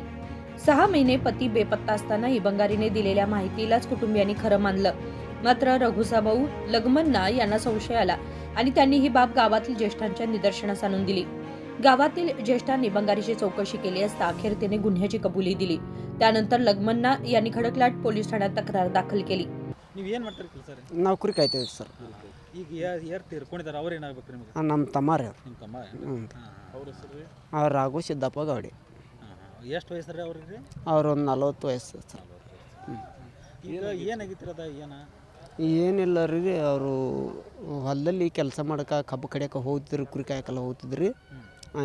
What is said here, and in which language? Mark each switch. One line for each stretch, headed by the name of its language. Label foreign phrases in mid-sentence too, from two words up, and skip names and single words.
Marathi: 6 महिने पती बेपत्ता असतानाही बंगारीने दिलेल्या माहितीलाच कुटुंबियांनी खरं मानलं. मात्र रघुचा भाऊ लगमन्ना यांना संशय आला आणि त्यांनी ही बाब गावातील ज्येष्ठांच्या निदर्शनास आणून दिली. गावातील ज्येष्ठांनी बंगारीची चौकशी केली असता अखेर तिने गुन्ह्याची कबुली दिली. त्यानंतर लगमन्ना यांनी खडकलाट पोलीस ठाण्यात तक्रार दाखल केली.
Kannada: ನೌಕರಿ ಕಾಯ್ತೇವೆ ಸರ್. ಈಗ ಯಾರು ತೀರ್ಕೊಂಡಿದ್ದಾರೆ ಅವ್ರು ಏನಾಗಬೇಕು ನಿಮಗೆ? ನಮ್ಮ ತಮ್ಮಾರ ನಿಮ್ಮ ತಮ್ಮ ಅವ್ರ ಹೆಸರು ರೀ? ರಾಘು ಸಿದ್ದಪ್ಪ ಗೌಡಿ. ಎಷ್ಟು ವಯಸ್ಸು ರೀ ಅವ್ರಿಗೆ? ಅವ್ರು ಒಂದು 40 ವಯಸ್ಸು ಸರ್. ಈಗ ಏನಾಗಿತ್ತಿರದ ಏನಿಲ್ಲ ರೀ, ಅವರು ಹೊಲದಲ್ಲಿ ಕೆಲಸ ಮಾಡಕ್ಕೆ ಕಬ್ಬು ಕಡಿಯೋಕೆ ಹೋಗ್ತಿದ್ರು, ಕುರಿ ಕಾಯಕೆಲ್ಲ ಹೋಗ್ತಿದ್ರಿ ಅಂತ.